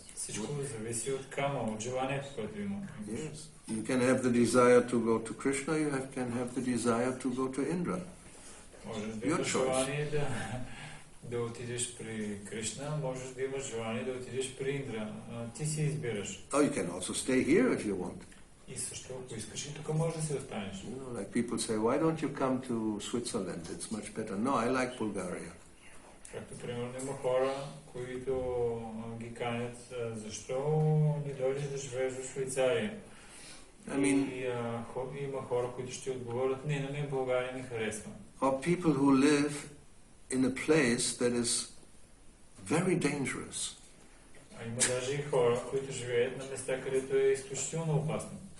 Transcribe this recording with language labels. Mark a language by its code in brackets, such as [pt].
[bg] Всичко зависи от кама, от желанието, което има. [en] Yes. You can have the desire to go to Krishna, you can have the desire to go to Indra. Можеш да имаш желание да отидеш при Кришна, можеш да имаш желание да отидеш при Индра. [bg] Ти си избираш. [en] Oh, you can also stay here if you want. [bg] И също, ако искаш, и тук можеш да си останеш. [en] Like people say, why don't you come to Switzerland? It's much better. No, I like Bulgaria. [bg] Както примерно има хора, които ги канят, защо не дойдеш да живееш в Швейцария? И има хора, които ще отговорят, не, на мен България не харесва. [en] Or people who live in a place that is very dangerous. [bg] Има даже и хора, които живеят на места, където е изключително опасно.